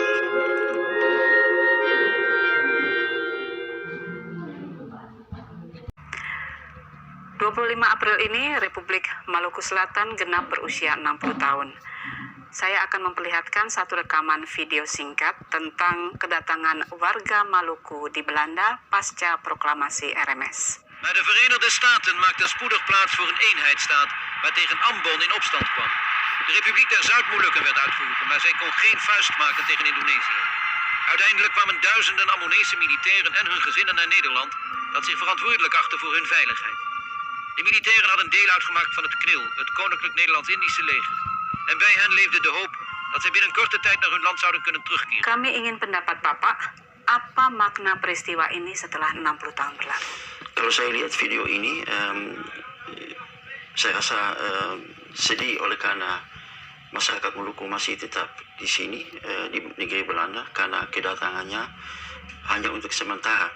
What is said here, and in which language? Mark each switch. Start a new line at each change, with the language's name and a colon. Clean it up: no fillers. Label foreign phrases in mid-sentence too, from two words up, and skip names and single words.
Indonesian: 25 April ini, Republik Maluku Selatan genap berusia 60 tahun. Saya akan memperlihatkan satu rekaman video singkat tentang kedatangan warga Maluku di Belanda pasca proklamasi RMS.
Dutch: Maar de Verenigde Staten maakten spoedig plaats voor een eenheidsstaat waartegen Ambon in opstand kwam. De Republiek der Zuid-Molukken werd uitgeroepen, maar zij kon geen vuist maken tegen Indonesië. Uiteindelijk kwamen duizenden Ambonese militairen en hun gezinnen naar Nederland, dat zich verantwoordelijk achtte voor hun veiligheid. De militairen hadden deel uitgemaakt van het KNIL, het Koninklijk Nederlands-Indische leger. En bij hen leefde de hoop dat zij binnen korte tijd naar hun land zouden kunnen terugkeren.
Indonesian: Kami ingin pendapat Bapak, apa makna peristiwa ini setelah 60 tahun berlalu? Kalau saya lihat video ini, saya rasa sedih oleh karena masyarakat Maluku masih tetap di sini, di negeri Belanda, karena kedatangannya hanya untuk sementara.